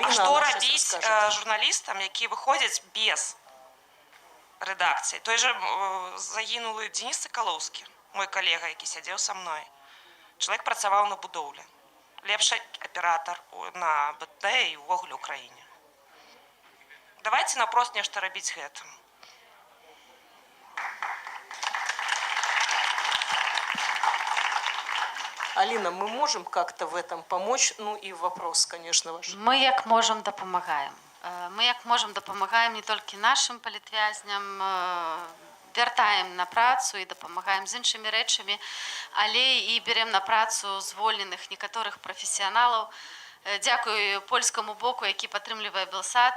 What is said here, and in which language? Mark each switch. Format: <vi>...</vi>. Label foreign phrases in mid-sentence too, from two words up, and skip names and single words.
<be>А што рабіць журналістам, якія выходзяць без рэдакцыі? Той же загінулы Денис Сакалоўскі, мой калега, які сядзеў са мной. Чалавек працаваў на будоўлі. Лепшы аператар на БТ і ўвогуле ў краіне. Давайте напрост нешта рабіць гэтым.</be> <ru>Алина, мы можем как-то в этом помочь? И вопрос, конечно, ваш.</ru> <be>Мы як можем дапамагаем. Мы як можем дапамагаем не толькі нашим палітвязням, вяртаем на працу і дапамагаем з іншымі рэчамі, але і берем на працу звольненых некаторых прафесіяналаў. Дзякую польскаму боку, які падтрымлівае Белсат.</be>